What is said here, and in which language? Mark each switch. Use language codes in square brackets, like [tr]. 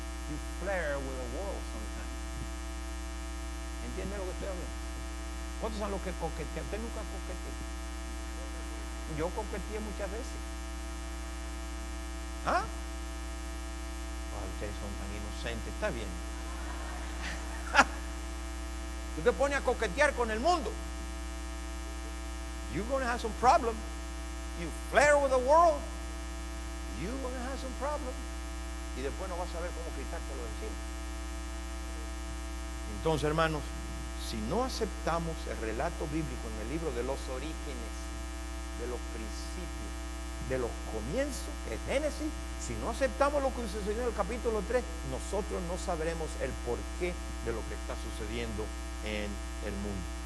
[en] You flare with the world sometimes. [es] ¿Entienden lo que estoy hablando? ¿Cuántos son los que coquetean? ¿Usted nunca coquetea? Yo coqueteé muchas veces. Ustedes son tan inocentes. Está bien. Tú te pones a coquetear con el mundo. [en] You're going to have some problem. You flare with the world. You're going to have some problem. [es] Y después no vas a saber cómo quitártelo de encima. Entonces, hermanos, si no aceptamos el relato bíblico en el libro de los orígenes, de los principios, de los comienzos, que es Génesis, si no aceptamos lo que sucedió en el capítulo 3, nosotros no sabremos el porqué de lo que está sucediendo en el mundo.